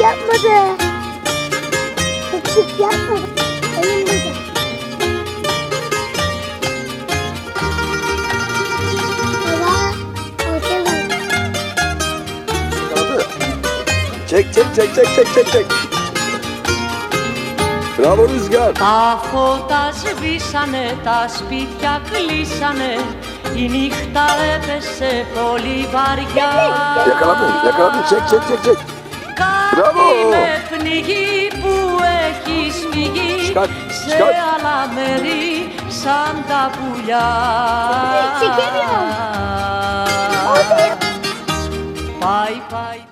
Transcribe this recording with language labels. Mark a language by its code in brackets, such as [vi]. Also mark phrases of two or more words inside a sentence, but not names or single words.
[tr] olmadı. Küçük yapma. Elimde. Baba, ortaya bak. Yakaladı. Çek. [el] Μπράβο Ρουζιάν. Τα φώτα σβήσανε, τα σπίτια κλείσανε, η νύχτα έπεσε πολύ βαριά. [tr] Yakaladı. Çek. [el] Μπράβο. Κάτι με πνιγεί που έχεις φύγει σε άλλα μέρη σαν τα πουλιά. [tr] Çekemiyorum. [el] Πάει.